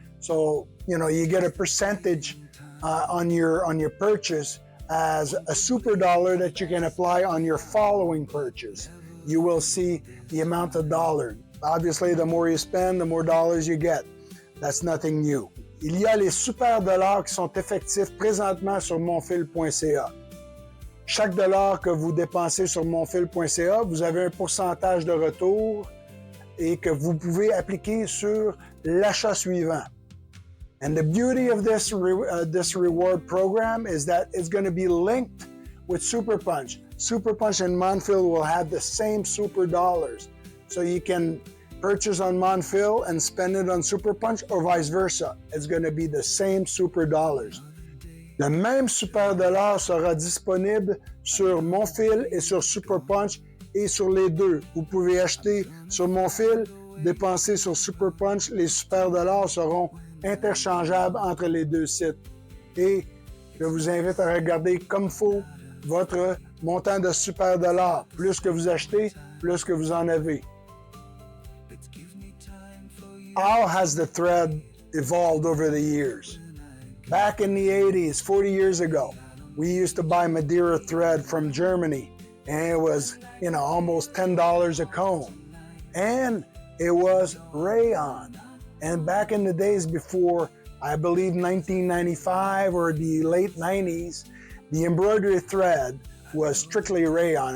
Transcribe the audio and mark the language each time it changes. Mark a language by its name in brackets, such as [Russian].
[English] So, you get a percentage on your purchase as a super dollar that you can apply on your following purchase. You will see the amount of dollars. Obviously, the more you spend, the more dollars you get. That's nothing new. [French] Il y a les super dollars qui sont effectifs présentement sur monfil.ca. Chaque dollar que vous dépensez sur monfil.ca, vous avez un pourcentage de retour et que vous pouvez appliquer sur l'achat suivant. [English] And the beauty of this reward program is that it's going to be linked with Super Punch. Super Punch and Monfil will have the same super dollars. So you can purchase on Monfil and spend it on Super Punch, or vice versa. It's going to be the same super dollars. [French] Le même super dollar sera disponible sur Monfil et sur Super Punch et sur les deux. Vous pouvez acheter sur Monfil, dépenser sur Super Punch. Les super dollars seront interchangeables entre les deux sites. Et je vous invite à regarder comme faut votre montant de super dollars. Plus que vous achetez, plus que vous en avez. [English] How has the thread evolved over the years? Back in the 80s, 40 years ago, we used to buy Madeira thread from Germany, and it was, almost $10 a comb. And it was rayon. And back in the days before, I believe 1995 or the late 90s, the embroidery thread was strictly rayon.